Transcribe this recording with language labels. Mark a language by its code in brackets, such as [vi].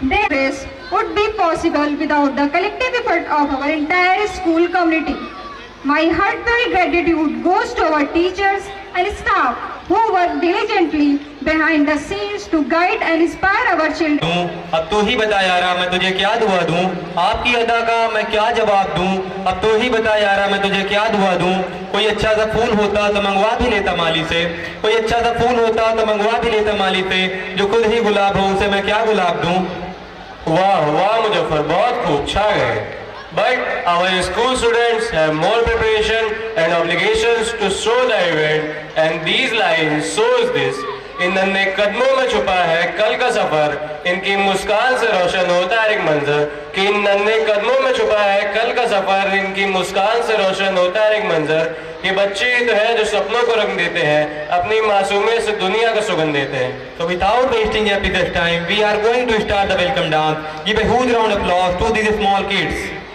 [en] This would be possible without the collective effort of our entire school community. My heartfelt gratitude goes to our teachers and staff who work diligently behind the scenes to guide and inspire our children. [hi] अब तो ही बता यारा मैं तुझे क्या दुआ दूं, आपकी अदा का मैं क्या जवाब दूं। अब तो ही बता यारा मैं तुझे क्या दुआ दूं। कोई अच्छा सा फूल होता तो मंगवा भी लेता माली से, कोई अच्छा सा फूल होता तो मंगवा भी लेता माली से। जो खुद ही गुलाब हो उसे मैं क्या गुलाब दूं। वाह वाह मुजफ्फर, बहुत खूब, छा गए। [en] But our school students have more preparation and obligations to show the event, and these lines shows this. [hi] इन नन्हे कदमों में छुपा है कल का सफर, इनकी मुस्कान से रोशन होता है एक मंजर। कि इन नन्हे कदमों में छुपा है कल का सफर, इनकी मुस्कान से रोशन होता है एक मंजर। ये बच्चे ही तो हैं जो सपनों को रंग देते हैं, अपनी मासूमियत से दुनिया का सुगंध देते हैं। [en] So without wasting your precious time, we are going to start the welcome dance. Give a huge round of applause to these small kids.